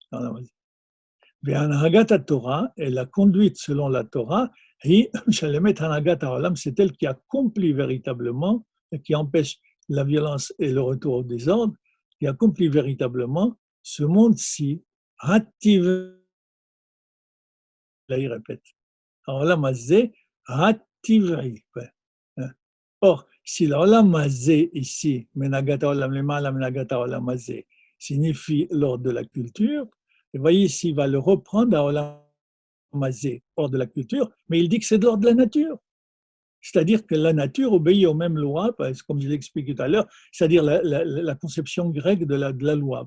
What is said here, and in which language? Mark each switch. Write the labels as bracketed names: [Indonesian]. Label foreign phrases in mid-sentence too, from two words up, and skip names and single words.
[French] Torah, et la conduite selon la Torah, c'est elle qui accomplit véritablement, et qui empêche la violence et le retour au désordre, qui accomplit véritablement ce monde-ci, là il répète. [Hebrew] העולם הזה הטבעי. [French] Or, si l' [Hebrew] עולם הזה [French] ici, [Hebrew] מנהגתה עולם למעלה, מנהגתה עולם הזה, [French] signifie l'ordre de la culture, et voyez s'il va le reprendre à [Hebrew] עולם הזה, [French] ordre de la culture, mais il dit que c'est de l'ordre de la nature. C'est-à-dire que la nature obéit aux mêmes lois, comme je l'ai expliqué tout à l'heure, c'est-à-dire la conception grecque de la loi.